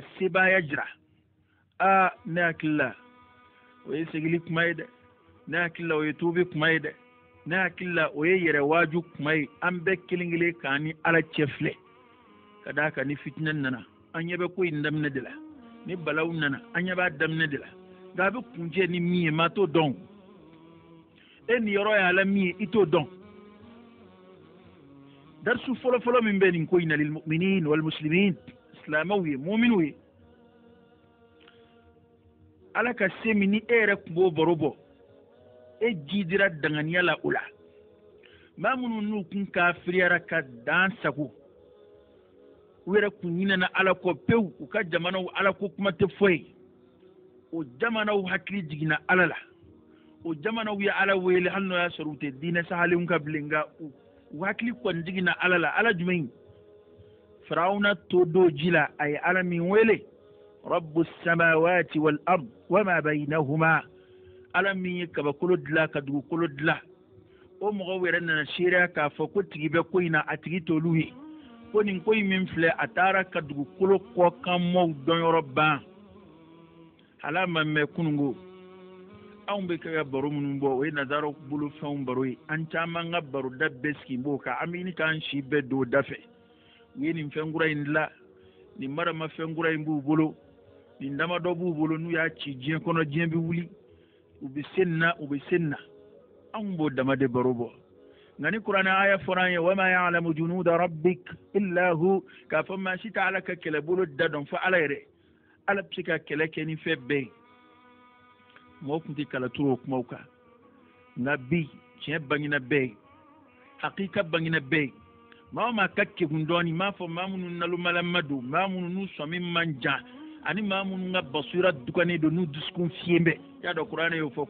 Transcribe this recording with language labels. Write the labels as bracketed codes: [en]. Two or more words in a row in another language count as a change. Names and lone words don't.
[bm] sebaaya jira ne hakili la o ye segili kuma ye dɛ ne hakili la o ye tuubi kuma ye dɛ ne hakili la o ye yɛrɛ waaju kuma ye an bɛɛ kelen kelen k'an ni ala cɛ filɛ ka d'a kan ni fitinɛ nana an ɲɛ bɛ ko in daminɛ de la ni balaw nana an ɲɛ b'a daminɛ de la nka a bɛ kuncɛ ni min ye maa t'o dɔn e nin yɔrɔ y'a la min ye i t'o dɔn darisu fɔlɔfɔlɔ min bɛ nin ko in na [ar] للمؤمنين والمسلمين [bm] silamɛw ye mu'miniw ye ala ka se min ni e yɛrɛ tun b'o baro bɔ e ji dira danganiya la o la maa minnu n'u kun kafiriyara ka dan sago u yɛrɛ kun ɲinɛna ala kɔ pewu u ka jamanaw ala ko kuma tɛ fɔ ye o jamanaw hakili jiginna ala la o jamanaw ye ala wele hali n'o y'a sɔrɔ u tɛ diinɛ sahalenw ka bilen nka u hakili kɔni jiginna ala la ala jumɛn firawuna to do ji la a ye ala min wele [ar] رب السماوات والأرض وما بينهما [bm] ala min ye kabakolo dilan ka dugukolo dilan o mɔgɔw yɛrɛ nana seereya k'a fɔ ko tigi bɛ ko in na a tigi t'olu ye ko nin ko in min filɛ a taara ka dugukolo kɔkanmɔw dɔnyɔrɔ ban hala ma mɛn kunungo anw bɛ kɛ ka baro minnu bɔ o ye nazaraw bolo fɛnw baro ye an caman ka baroda bɛɛ sigi b'o kan an bɛ ɲini k'an si bɛɛ don o da fɛ u ye nin fɛn kura in dilan nin marama fɛn kura in b'u bolo nin damadɔ b'u bolo n'u y'a ci diɲɛ kɔnɔ diɲɛ bɛ wuli u bɛ se nin na u bɛ se nin na anw b'o dama de baro bɔ nka ni kuranɛ aya fɔra an ye [ar] وما يعلم جنود ربك إلا هو [bm] k'a fɔ maa si tɛ ala ka kɛlɛbolo da dɔn fo ala yɛrɛ ala bɛ se ka kɛlɛ kɛ ni fɛn bɛɛ ye mɔgɔw tun tɛ kala turu o kumaw kan nka bi tiɲɛ bangena bɛɛ ye hakika bangena bɛɛ ye maa o maa ka kegun dɔɔnin m'a fɔ maa minnu nalomalama don maa minnu n'u sɔmi man jan ani maa minnu ka basira dugannen don n'u dusukun fiyen bɛ y'a dɔn kuranɛ y'o fɔ